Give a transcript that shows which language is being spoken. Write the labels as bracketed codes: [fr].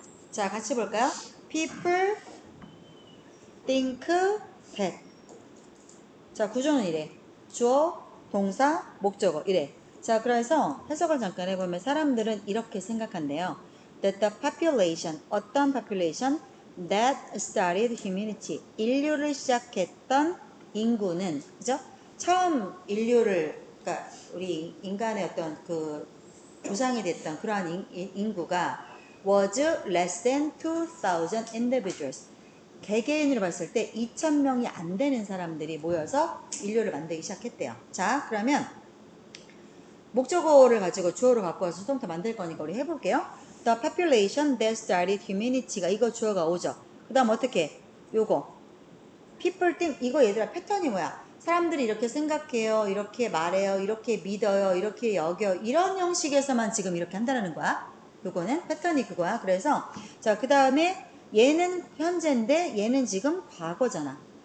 [ko] 자, 같이 볼까요? [en] People think that. [ko] 자, 구조는 이래. 주어, 동사, 목적어 이래. 자, 그래서 해석을 잠깐 해보면 사람들은 이렇게 생각한대요. [en] That the population, 어떤 population that started humanity, [ko] 인류를 시작했던 인구는, 그죠? 처음 인류를, 그러니까 우리 인간의 어떤 그 조상이 됐던 그러한 인구가 [en] was less than 2,000 individuals. [ko] 개개인으로 봤을 때 2,000명이 안 되는 사람들이 모여서 인류를 만들기 시작했대요. 자, 그러면 목적어를 가지고 주어를 갖고 와서 수동태 만들 거니까 우리 해볼게요. [en] The population that started humanity가 [ko] 이거 주어가 오죠. 그 다음 어떻게? 요거 [en] people think [ko] 이거 얘들아 패턴이 뭐야? 사람들이 이렇게 생각해요, 이렇게 말해요, 이렇게 믿어요, 이렇게 여겨 이런 형식에서만 지금 이렇게 한다는 거야. 요거는 패턴이 그거야. 그래서 자, 그 다음에 얘는 현재인데 얘는 지금 과거잖아.